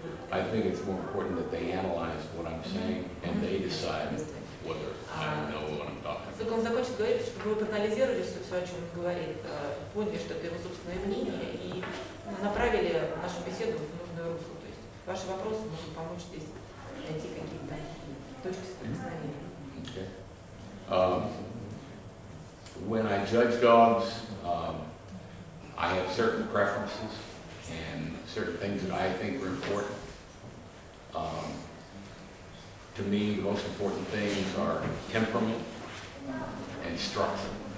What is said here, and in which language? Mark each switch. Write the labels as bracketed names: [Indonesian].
[English] I think it's more important that they analyze what I'm saying and they decide whether I know what I'm talking about. [Russian] Только он закончит говорить, чтобы вы проанализировали все, о чем он говорит, поняли, что это его собственное мнение, и направили нашу беседу в нужное русло. То есть ваши вопросы могут помочь здесь найти какие-то точки соприкосновения. [English] Okay. When I judge dogs, I have certain preferences and certain things that I think are important. To me, the most important things are temperament and structure.